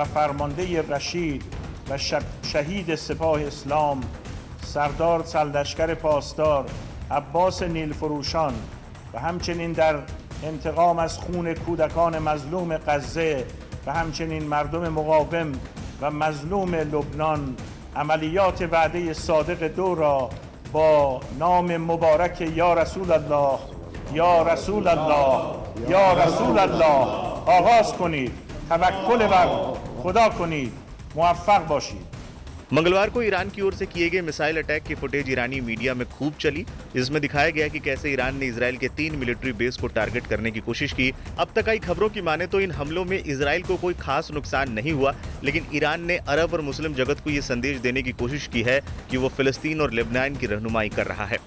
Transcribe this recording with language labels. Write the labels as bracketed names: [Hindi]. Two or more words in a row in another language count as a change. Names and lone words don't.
[Persian] فرمانده رشید و شهید سپاه اسلام سردار سرلشکر پاسدار عباس نیلفروشان و همچنین در انتقام از خون کودکان مظلوم غزه و همچنین مردم مقاوم و مظلوم لبنان عملیات وعده صادق 2 را با نام مبارک [Arabic] یا رسول الله یا رسول الله یا رسول الله [Persian] آغاز کنید. توکل بر خدا کنید. موفق باشید. [Hindi] मंगलवार को ईरान की ओर से किए गए [English] missile attack [Hindi] की फुटेज ईरानी मीडिया में खूब चली, जिसमें दिखाया गया कि कैसे ईरान ने इजराइल के 3 [English] military base [Hindi] को टारगेट करने की कोशिश की। अब तक आई खबरों की माने तो इन हमलों में इजराइल को कोई खास नुकसान नहीं हुआ, लेकिन ईरान ने अरब और मुस्लिम जगत को ये संदेश देने की कोशिश की है कि वो फिलिस्तीन और लेबनान की रहनुमाई कर रहा है।